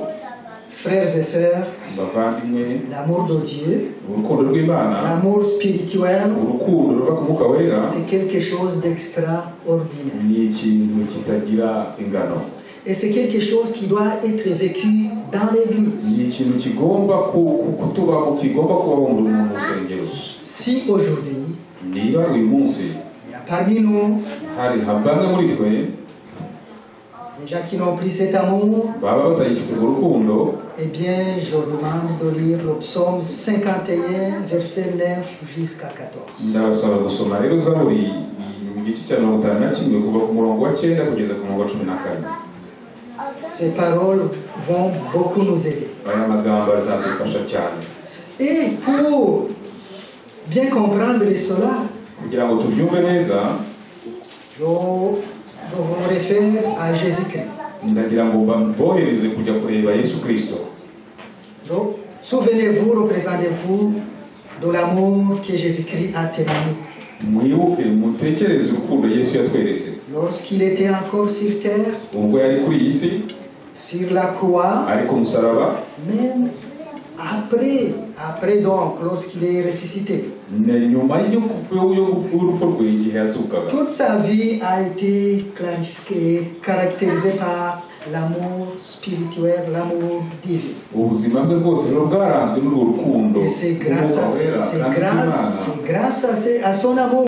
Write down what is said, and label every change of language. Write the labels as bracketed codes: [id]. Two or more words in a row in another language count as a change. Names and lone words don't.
[fr] Frères et sœurs, [rw] bavandimwe, [fr] l'amour de Dieu, [rw] urukundo rw'Imana, [fr] l'amour spirituel, [rw] urukundo ruva ku Mwuka Wera, [fr] c'est quelque chose d'extraordinaire. [rw] ni ikintu kitagira ingano, [fr] Et c'est quelque chose qui doit être vécu dans l'église. [rw] ni ikintu kigomba kutubaho, kigomba kubaho mu rusengero. [fr] Si aujourd'hui, [rw] niba uyu munsi [fr] il y a parmi nous [rw] hari bamwe muri twe [fr] des gens qui n'ont pris cet amour, [rw] baba batagifite urwo rukundo, [fr] eh bien, je demande de lire le psaume 51, verset 9 jusqu'à 14. [rw] ndabasaba gusoma rero Zaburi mu gice cya 51 kuva ku murongo wa 9 kugeza ku murongo wa 14. [fr] Ces paroles vont beaucoup nous aider. [rw] aya magambo azadufasha cyane. [fr] Et pour bien comprendre cela, [rw] kugira ngo tubyumve neza, [fr] je vous réfère à Jésus-Christ. [rw] ndagira ngo bohereze kujya kureba Yesu Kristo. [fr] Donc, souvenez-vous, représentez-vous de l'amour que Jésus-Christ a témoigné. [rw] mwibuke mutekereze urukundo Yesu yatweretse [fr] Lorsqu'il était encore sur terre, [rw] ubwo yari kuri iyi si, [fr] sur la croix, [rw] ari ku musaraba, [fr] même après donc, lorsqu'il est ressuscité. [rw] nyuma y'urupfu rwe igihe yazukaga, [fr] Toute sa vie a été caractérisée par l'amour spirituel, l'amour divin. [rw] ubuzima bwe bwose rero bwaranzwe n'urwo rukundo. [fr] Et c'est grâce à son amour